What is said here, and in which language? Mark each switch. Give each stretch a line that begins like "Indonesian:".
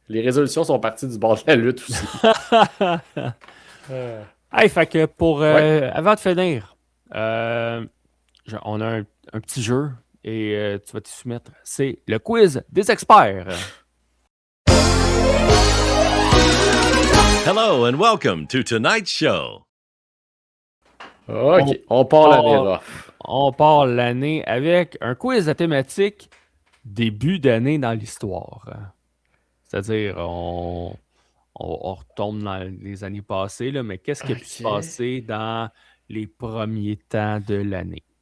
French: Les résolutions sont parties du bord de la lutte aussi. Hey, fait que pour... avant de finir, on a un petit jeu et tu vas te soumettre. C'est le quiz des experts.
English: Hello and welcome to tonight's show.
French: OK, on part l'année rough. On part l'année avec un quiz à thématique début d'année dans l'histoire. C'est-à-dire, on retombe dans les années passées, là, mais qu'est-ce qui a pu se passer dans les premiers temps de l'année?